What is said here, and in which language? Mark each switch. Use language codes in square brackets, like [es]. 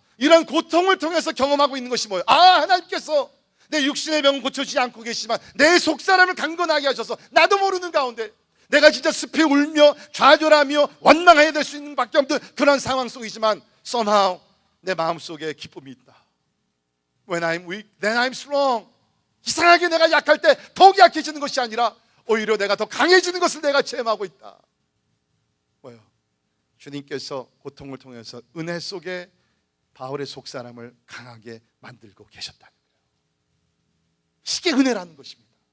[ko] 이런 고통을 통해서 경험하고 있는 것이 뭐예요? 하나님께서 내 육신의 병은 고쳐지지 않고 계시지만 내 속사람을 강건하게 하셔서 나도 모르는 가운데 내가 진짜 습히 울며 좌절하며 원망해야 될 수 있는 밖에 없는 그런 상황 속이지만 somehow 내 마음속에 기쁨이 있다. [en] When I'm weak, then I'm strong. [ko] 이상하게 내가 약할 때 더욱 약해지는 것이 아니라 오히려 내가 더 강해지는 것을 내가 체험하고 있다. 뭐예요? 주님께서 고통을 통해서 은혜 속에 바울의 속사람을 강하게 만들고 계셨다는 거예요. 이게 은혜라는 것입니다.